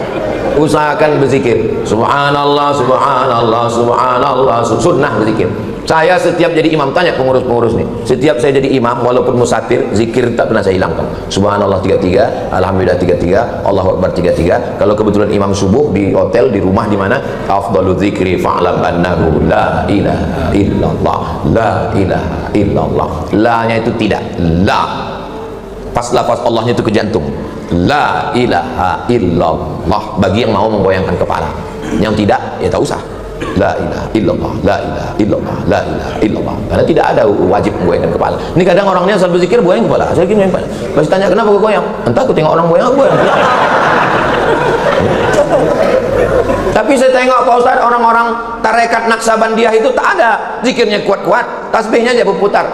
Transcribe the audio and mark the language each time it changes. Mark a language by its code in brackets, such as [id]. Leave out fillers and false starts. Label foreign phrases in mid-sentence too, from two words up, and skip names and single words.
[id] Usahakan berzikir, [ar] سبحان الله، سبحان الله، سبحان الله, [id] sunnah berzikir. Saya setiap jadi imam, tanya pengurus-pengurus nih, setiap saya jadi imam walaupun musafir, zikir tak pernah saya hilangkan. [ar] سبحان الله 33، الحمد لله 33، الله أكبر 33. [id] Kalau kebetulan imam subuh di hotel, di rumah, di mana, [ar] أفضل الذكر فاعلم أنه لا إله إلا الله، لا إله إلا الله. [id] La-nya itu tidak, la. Pas lafaz Allahnya itu ke jantung. [ar] لا إله إلا الله, [id] bagi yang mau menggoyangkan kepala. Yang tidak, ya tak usah. [ar] لا إله إلا الله، لا إله إلا الله، لا إله إلا الله. [id] Karena tidak ada wajib menggoyangkan kepala. Ini kadang orangnya asal berzikir goyang kepala, saya gini kepala. Pas tanya kenapa gue goyang? Entah, aku tengok orang goyang, aku goyang. Tapi saya tengok Pak Ustaz, orang-orang tarekat Naqsabandiyah itu tak ada zikirnya kuat-kuat, tasbihnya aja berputar.